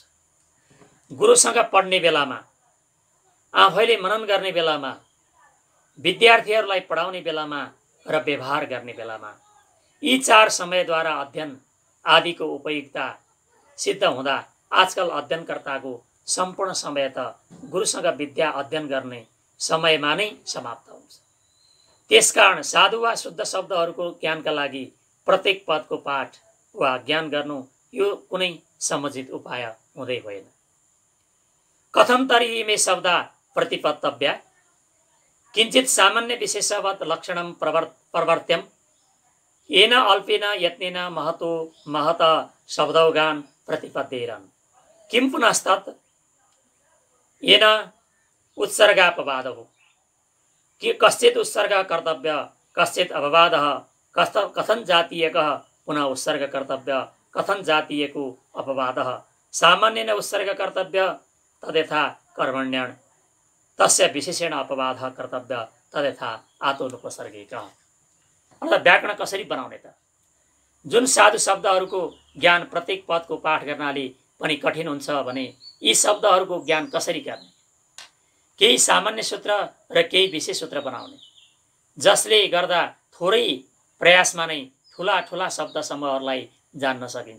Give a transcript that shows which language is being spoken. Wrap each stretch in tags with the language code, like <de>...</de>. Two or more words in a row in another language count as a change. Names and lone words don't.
<ne>गुरुसँग पढ्ने बेलामा, आफैले मनन गर्ने बेलामा, विद्यार्थीहरूलाई पढाउने बेलामा र व्यवहार गर्ने बेलामा, यी 4 समयद्वारा अध्ययन आदिको उपयुक्तता सिद्ध हुँदा आजकल अध्ययनकर्ताको सम्पूर्ण समय त गुरुसँग विद्या अध्ययन गर्ने समयमा नै समाप्त हुन्छ। त्यसकारण साधु वा शुद्ध शब्दहरूको ज्ञानका लागि प्रत्येक पदको पाठ वा ज्ञान गर्नु यो कुनै समुचित उपाय हुँदै होइन।</ne> <sa>कथम तर्हि इमे शब्दा प्रतिपत्तव्या किञ्चित् सामान्य विशेषवत् लक्षणं प्रवर्त्यम् येन अल्पेन यत्नेन महत शब्दौगान् प्रतिपद्येरन् किं पुनस्तत् येन उत्सर्गापवादः कि कश्चित् उत्सर्गः कर्तव्य कश्चित् अपवादः कथं जातीयकः पुनः उत्सर्ग कर्तव्य कथं जातीयको अपवादः सामान्येन उत्सर्ग कर्तव्य तद्यथा कर्मण्यन् तस्य विशेषेण अपवादः कर्तव्य तद्यथा आतोनुपसर्गिकः।</sa> <ne>अर्थात् व्याकरण कसरी बनाउने त? जुन साधु शब्दहरूको ज्ञान प्रत्येक पदको पाठ गर्नाले पनि कठिन हुन्छ भने यी शब्दहरूको ज्ञान कसरी गर्ने? केही सामान्य सूत्र र केही विशेष सूत्र बनाउने, जसले गर्दा थोरै प्रयासमा नै ठुला ठुला शब्द समूहहरूलाई जान्न सकिन्छ।</ne>